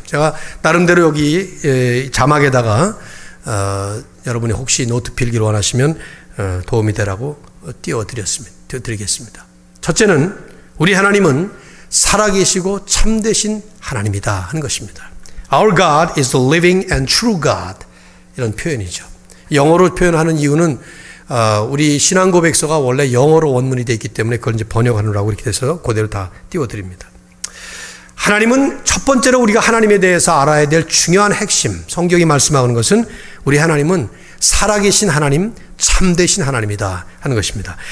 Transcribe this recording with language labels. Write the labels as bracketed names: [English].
[Korean] 제가 나름대로 여기 자막에다가 여러분이 혹시 노트 필기를 원하시면 도움이 되라고 띄워드리겠습니다. 첫째는 우리 하나님은 살아계시고 참되신 하나님이다 하는 것입니다. [English] Our God is the living and true God. [Korean] 이런 표현이죠. 영어로 표현하는 이유는 우리 신앙 고백서가 원래 영어로 원문이 되어 있기 때문에 그걸 이제 번역하느라고 이렇게 돼서 그대로 다 띄워드립니다. 하나님은 첫 번째로 우리가 하나님에 대해서 알아야 될 중요한 핵심, 성경이 말씀하는 것은 우리 하나님은 살아계신 하나님, 참되신 하나님이다 하는 것입니다.